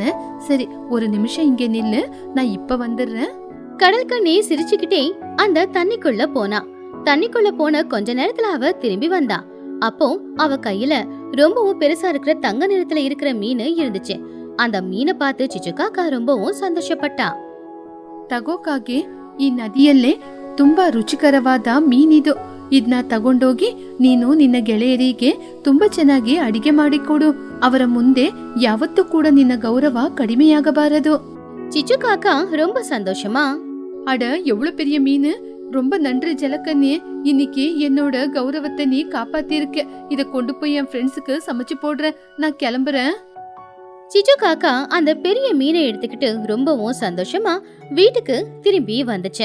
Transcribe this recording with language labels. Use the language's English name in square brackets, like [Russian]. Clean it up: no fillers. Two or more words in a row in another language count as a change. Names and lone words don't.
[Tamil] சரி, ஒரு நிமிஷம் இங்க நில்லு, நான் இப்ப வந்துடுறேன். கடல் கண்ணி சிரிச்சுக்கிட்டே அந்த தண்ணிக்குள்ள போனா. தண்ணிக்குள்ள போன கொஞ்ச நேரத்துல அவ திரும்பி வந்தா. அப்போ அவ கையில ரொம்பவும் பெருசா இருக்கிற தங்க நிறத்துல இருக்கிற மீன் இருந்துச்சு. அந்த மீனை பார்த்து சிச்சுகாக்கா ரொம்பவும் ಸಂತೋಷಪಟ್ಟா. [Kannada] ತಗೋಕಾಗೆ ಈ ನದಿಯಲ್ಲೇ ತುಂಬಾ ರುಚಿಕರವಾದ ಮೀನಿದು. ಇದನ್ನ ತಗೊಂಡೋಗಿ ನೀನು ನಿನ್ನ ಗೆಳೆಯರಿಗೆ ತುಂಬಾ ಚೆನ್ನಾಗಿ ಅಡಿಗೆ ಮಾಡಿಕೊಡು. ಅವರ ಮುಂದೆ ಯಾವತ್ತೂ ಕೂಡ ನಿನ್ನ ಗೌರವ ಕಡಿಮೆಯಾಗಬಾರದು. [Tamil] சிச்சுகாக்கா ரொம்ப சந்தோஷமா, அட எவ்வளவு பெரிய மீன், ரொம்ப நன்றி ஜலக்கண்ணே. இன்னைக்கு என்னோட கௌரவத்தை நீ காப்பாத்திருக்க. இத கொண்டு போய் என் ஃப்ரெண்ட்ஸுக்கு சமைச்சு போடுறேன். நான் கிளம்புறேன். சிச்சுகாக்கா அந்த பெரிய மீனை எடுத்துக்கிட்டு ரொம்பவும் சந்தோஷமா வீட்டுக்கு திரும்பி வந்துச்சு.